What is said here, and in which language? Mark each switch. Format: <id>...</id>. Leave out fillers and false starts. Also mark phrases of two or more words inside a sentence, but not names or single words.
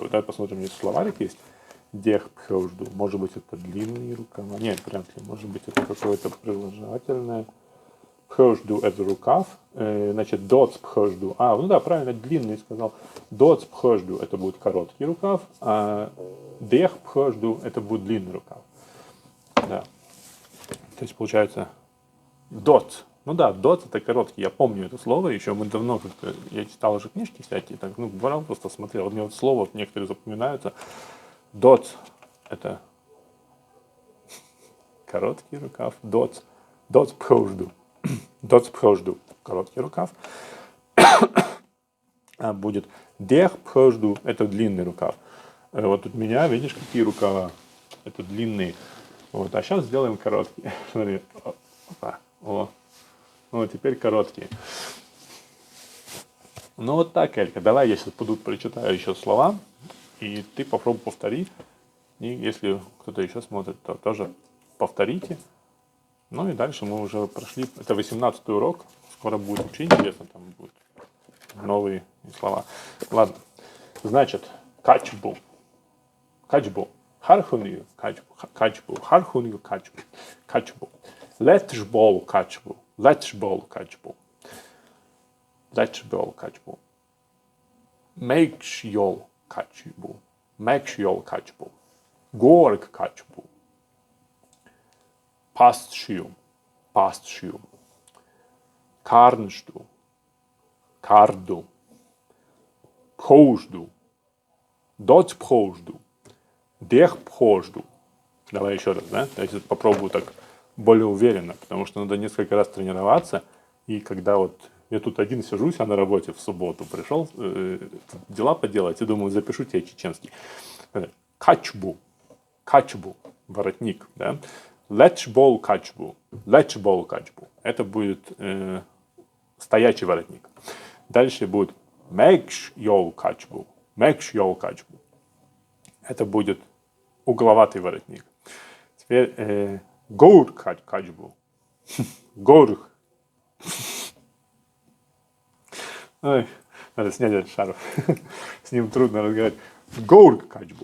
<ru>Давай посмотрим, здесь словарик есть.</ru> <ce>Дех пхожду.</ce> <ru>Может быть, это длинные рукава. Нет, вряд ли. Может быть, это какое-то приложательное. Пхожду – это рукав. Значит,</ru> <ce>доц пхожду.</ce> <ru>Ну да, правильно, длинный сказал.</ru> <ce>Доц пхожду</ce> <ru>– это будет короткий рукав.</ru> <ce>А дех пхожду –</ce> <ru>это будет длинный рукав. Да. То есть, получается, доц. Ну да, доц это короткий. Я помню это слово. Еще мы давно как-то... Я читал уже книжки всякие. Так, брал, просто смотрел. Вот мне вот слово некоторые запоминаются. Доц это короткий рукав.</ru> <ce>Доц пхожду. Доц пхожду.</ce> <ru>Короткий рукав. А будет</ru> <ce>дех пхожду.</ce> <ru>Это длинный рукав. Вот у меня, видишь, какие рукава. Это длинные. Вот, а сейчас сделаем короткие. Смотри. Опа. О. Ну, теперь короткие. Ну, вот так, Элька. Давай я сейчас прочитаю еще слова. И ты попробуй повтори. И если кто-то еще смотрит, то тоже повторите. Ну и дальше мы уже прошли. Это 18-й урок. Скоро будет вообще интересно. Там будут новые слова. Ладно. Значит,</ru> <ce>качбу. Качбу. Хархунью качбу. Хархунью качбу. Качбу. Летчбол качбу. Летчбол качбу. Летчбол качбу. Мэкшьол качбу. Мэкшьол качбу. Горк качбу. Пастшью. Карнжду. Карду. Пхожду. Доц пхожду. Дех пхожду.</ce> <ru>Давай еще раз, да? Я сейчас попробую так более уверенно, потому что надо несколько раз тренироваться И когда вот я тут один сижусь, а на работе в субботу пришел дела поделать, и думаю, запишу тебе чеченский.</ru> <ce>Качбу, качбу,</ce> <ru>воротник, да.</ru> <ce>Лечбол качбу, лечбол качбу.</ce> <ru>Это будет стоячий воротник. Дальше будет</ru> <ce>мекш йол качбу, мекш йол качбу.</ce> <ru>Это будет угловатый воротник.</ru> <ce>Теперь гоур качбу, гоур.</ce> <ru>Ой, надо снять этот шарф. С ним трудно разговаривать.</ru> <ce>Гоур качбу.</ce>